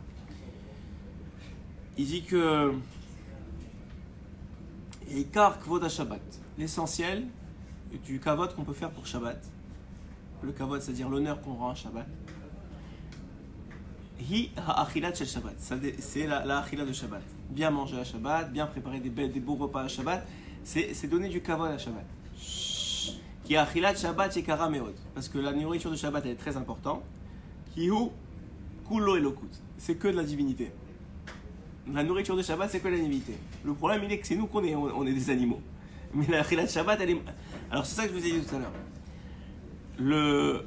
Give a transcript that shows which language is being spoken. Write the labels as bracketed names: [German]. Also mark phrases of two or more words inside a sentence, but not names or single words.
[French] Il dit que [Hebrew] עיקר כבוד שבת, [French] l'essentiel du kavod qu'on peut faire pour Shabbat, le kavod, c'est-à-dire l'honneur qu'on rend à Shabbat, [Hebrew] היא האכילה של שבת, [French] c'est la achila de Shabbat. Bien manger à Shabbat, bien préparer des beaux repas à Shabbat, c'est donner du kavod à Shabbat. [Hebrew] כי אכילת שבת יקרה מאוד, [French] parce que la nourriture de Shabbat elle est très importante. [Hebrew] כי הוא כולו אלקות, [French] c'est que de la divinité. La nourriture de Shabbat c'est que de la divinité. Le problème il est que c'est nous qu'on on est des animaux. Mais la [Hebrew] אכילת שבת [French] elle est... Alors c'est ça que je vous ai dit tout à l'heure.